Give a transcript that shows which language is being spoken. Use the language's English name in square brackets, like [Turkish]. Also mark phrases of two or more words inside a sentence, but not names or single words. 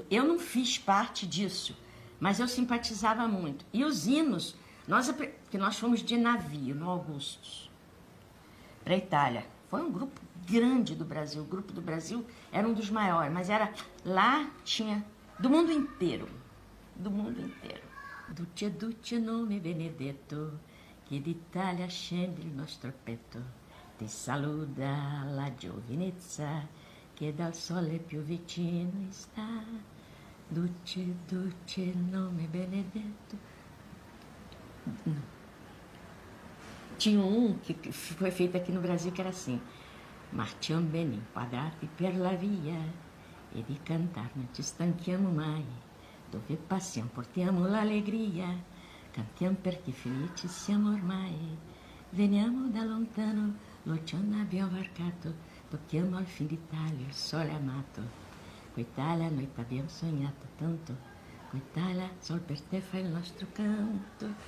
[Portuguese] Eu não fiz parte disso, mas eu simpatizava muito. E os hinos, que nós fomos de navio no Augustus, para a Itália. Foi um grupo grande do Brasil. O grupo do Brasil era um dos maiores, mas lá tinha do mundo inteiro. Do mundo inteiro. [Italian] Duce, duce, nome benedetto, che d'Italia scende il nostro petto. Ti saluda la giovinezza che dal sole più vicino sta, Duce, duce il nome benedetto. [Portuguese] Tinha que foi feito aqui no Brasil que era assim: [Italian] marciamo bene inquadrati per la via e di cantar non ci stanchiamo mai, dove passiamo portiamo l'allegria, cantiamo perché felici siamo ormai, veniamo da lontano, l'oceano abbiamo varcato, tocchiamo al fin d'Italia il sole amato, con Italia noi t'abbiamo sognato tanto, con Italia sol per te fa il nostro canto.